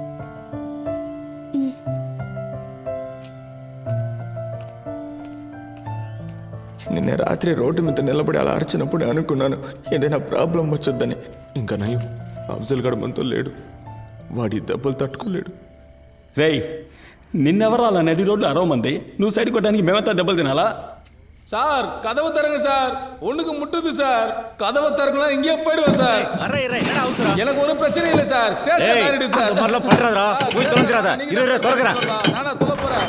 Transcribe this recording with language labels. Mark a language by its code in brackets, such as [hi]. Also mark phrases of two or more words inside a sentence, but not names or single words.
[te] నిన్న రాత్రి రోడ్డు మీద నిలబడి అలా అరిచినప్పుడు అనుకున్నాను ఏదైనా ప్రాబ్లం వచ్చొద్దని. ఇంకా నయం, అఫ్జల్ గడ మనతో లేడు, వాడి దెబ్బలు తట్టుకోలేడు. రేయ్, నిన్నెవరు అలా నడి రోడ్లు అరవమంది? నువ్వు సైడ్ కొట్టడానికి మేమంతా దెబ్బలు తినాలా? [ta] சார் கதவு தரங்க சார், ஒண்ணுக்கு முட்டுது சார். கதவு தரக்கலாம், இங்கே போயிடுவோம் சார். எனக்கு ஒன்றும் பிரச்சனை இல்லை சார். ஸ்டேஷன் ஆயிடுது சார். போய் தொலைஞ்சிராதா. இருடா தொலைக்கிறா. நானா சொல்ல போறேன்.